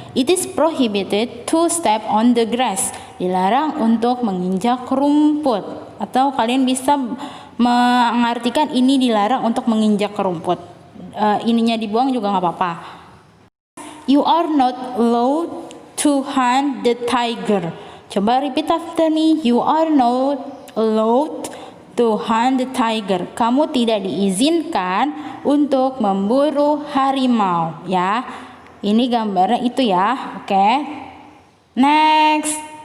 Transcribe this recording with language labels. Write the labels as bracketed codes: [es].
[en] It is prohibited to step on the grass. [id] Dilarang untuk menginjak rumput. Atau kalian bisa mengartikan ini dilarang untuk menginjak rumput. Ininya dibuang juga nggak apa-apa. [en] You are not allowed to hunt the tiger. [id] Coba [en] repeat after me. You are not allowed to hunt the tiger. [id] Kamu tidak diizinkan untuk memburu harimau ya. Ini gambarnya itu ya. Oke. Next.